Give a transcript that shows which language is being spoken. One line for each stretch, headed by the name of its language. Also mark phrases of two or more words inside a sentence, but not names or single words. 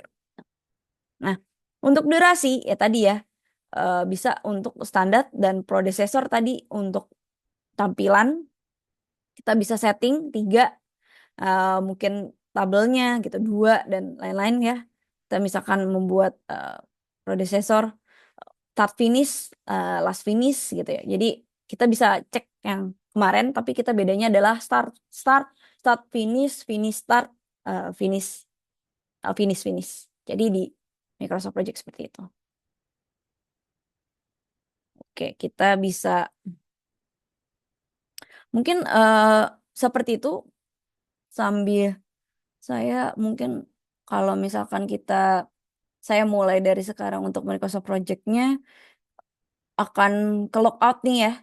Indonesian: Nah, untuk durasi ya tadi ya bisa untuk standar dan predecessor tadi untuk tampilan kita bisa setting 3 mungkin tabelnya gitu 2 dan lain-lain ya. Kita misalkan membuat predecessor
English: start finish last finish
Indonesian: gitu ya. Jadi kita bisa cek yang kemarin tapi kita bedanya adalah
English: start start start finish finish start finish finish finish.
Indonesian: Jadi di Microsoft Project seperti itu. Oke, kita bisa mungkin seperti itu sambil saya mungkin kalau misalkan saya mulai dari sekarang untuk Microsoft Project-nya akan ke logout nih ya.